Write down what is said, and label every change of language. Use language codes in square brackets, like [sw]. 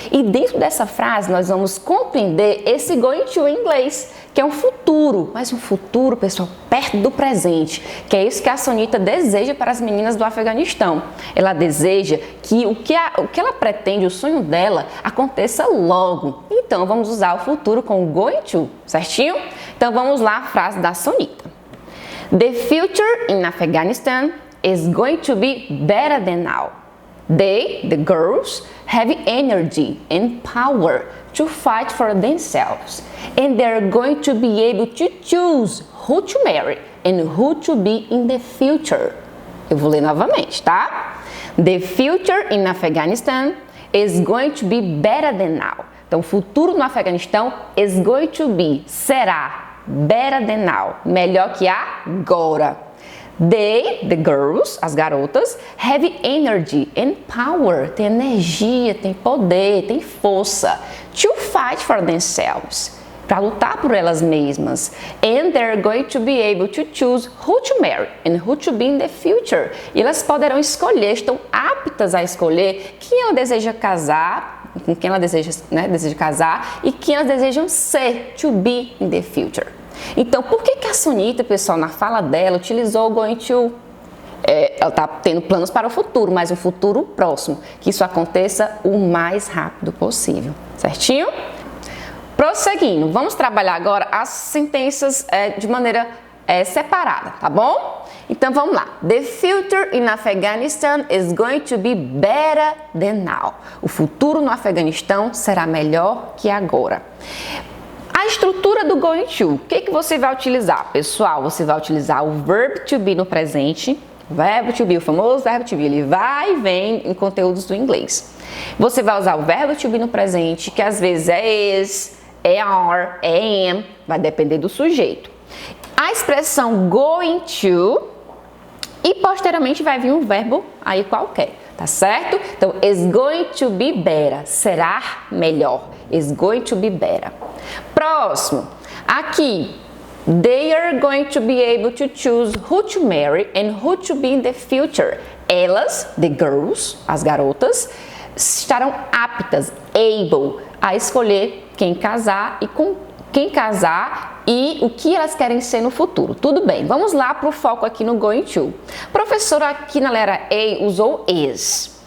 [pt] E dentro dessa frase nós vamos compreender esse going to em inglês, que é um futuro, mas um futuro, pessoal, perto do presente, que é isso que a Sonita deseja para as meninas do Afeganistão. Ela deseja que o que ela pretende, o sonho dela, aconteça logo. Então vamos usar o futuro com going to, certinho? Então vamos lá, a frase da Sonita. [en] The future in Afghanistan is going to be better than now. They, the girls, have energy and power to fight for themselves, and they're going to be able to choose who to marry and who to be in the future. [pt] Eu vou ler novamente, tá? [en] The future in Afghanistan is going to be better than now. [pt] Então, o futuro no Afeganistão [en] is going to be, [pt] será, [en] better than now, [pt] melhor que agora. [en] They, the girls, [pt] as garotas, [en] have energy and power, [pt] tem energia, tem poder, tem força, [en] to fight for themselves, [pt] para lutar por elas mesmas. [en] And they're going to be able to choose who to marry and who to be in the future. [pt] E elas poderão escolher, estão aptas a escolher quem ela deseja casar, com quem ela deseja casar e quem elas desejam ser, [en] to be in the future. [pt] Então, por que a Sonita, pessoal, na fala dela, utilizou o going to? Ela está tendo planos para o futuro, mas um futuro próximo, que isso aconteça o mais rápido possível, certinho? Prosseguindo, vamos trabalhar agora as sentenças de maneira separada, tá bom? Então vamos lá. [en] The future in Afghanistan is going to be better than now. [pt] O futuro no Afeganistão será melhor que agora. A estrutura do going to, o que você vai utilizar? Pessoal, você vai utilizar o verb to be no presente. O verbo to be, o famoso verbo to be, ele vai e vem em conteúdos do inglês. Você vai usar o verbo to be no presente, que às vezes é is, é are, é am, vai depender do sujeito. A expressão going to e posteriormente vai vir um verbo aí qualquer, tá certo? [en] Então, is going to be better, [pt] será melhor. [en] Is going to be better. [pt] Próximo, aqui, [en] they are going to be able to choose who to marry and who to be in the future. [pt] Elas, [en] the girls, [pt] as garotas, estarão aptas, able, a escolher quem casar e com quem casar e o que elas querem ser no futuro. Tudo bem, vamos lá para o foco aqui no going to. Professora aqui na letra A usou is.